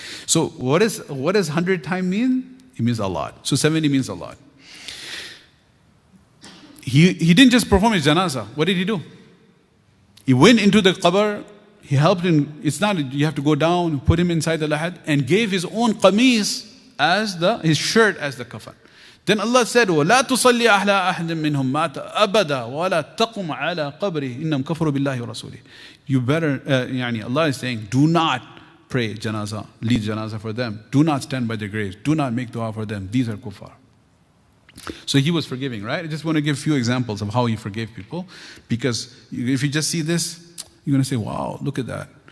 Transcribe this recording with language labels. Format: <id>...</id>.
<en>So what does 100 times mean? It means a lot. So 70 means a lot. He didn't just perform his janazah. What did he do? He went into the qabr. He helped him. It's not you have to go down, put him inside the lahad, and gave his own qamis as his shirt as the kafan. Then Allah said,</en> <ar>وَلَا تُصَلِّ أَحْلَى أَحْدٍ مِّنْهُمْ مَاتَ أَبَدًا وَلَا تَقُمْ عَلَى قَبْرِهِ إِنَّمْ كَفَرُوا بِاللَّهِ وَرَسُولِهِ.</ar> <en>You better, Allah is saying, do not pray janazah, lead janazah for them. Do not stand by their graves. Do not make dua for them. These are kuffar. So he was forgiving, right? I just want to give a few examples of how he forgave people. Because if you just see this, you're going to say, wow, look at that.</en>